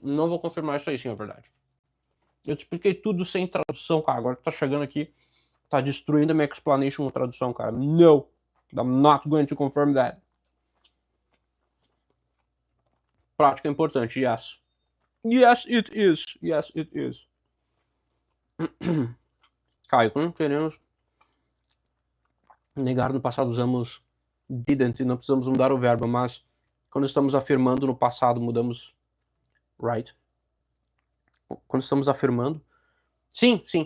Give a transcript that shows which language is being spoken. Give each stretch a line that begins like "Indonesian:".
Portuguese: Não vou confirmar isso aí, sim, é verdade. Eu te expliquei tudo sem tradução, cara. Agora que tá chegando aqui, tá destruindo a minha explanation com tradução, cara.
English: No! I'm not going to confirm that.
Portuguese: Prática é importante,
English: yes. Yes, it is. Yes, it is.
Portuguese: Caio, não queremos negar no passado usamos didn't e não precisamos mudar o verbo, mas quando estamos afirmando no passado mudamos right. Quando estamos afirmando. Sim.